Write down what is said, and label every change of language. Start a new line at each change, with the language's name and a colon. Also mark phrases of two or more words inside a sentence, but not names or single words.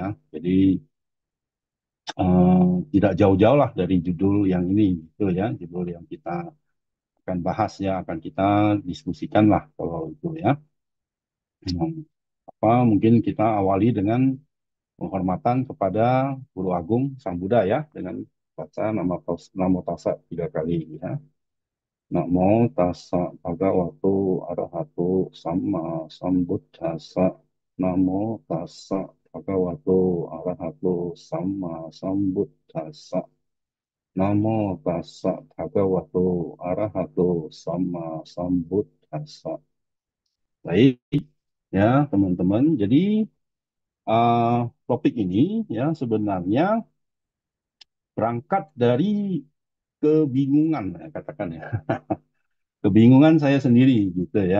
Indonesian: Jadi eh, tidak jauh-jauh lah dari judul yang ini gitu ya, judul yang kita akan bahas ya, akan kita diskusikan lah kalau itu ya. Hmm, mungkin kita awali dengan penghormatan kepada Guru Agung Sang Buddha ya, dengan baca Namo Tassa 3 kali ya.
Pali: Namo tassa bhagavato arahato sama sambuddhassa. Namo tassa bhagavato arahato sama sambuddhassa. Namo tassa bhagavato arahato sama sambuddhassa.
Indonesian: Baik ya teman-teman. Jadi topik ini ya sebenarnya berangkat dari kebingungan ya, katakan ya. Kebingungan saya sendiri gitu ya.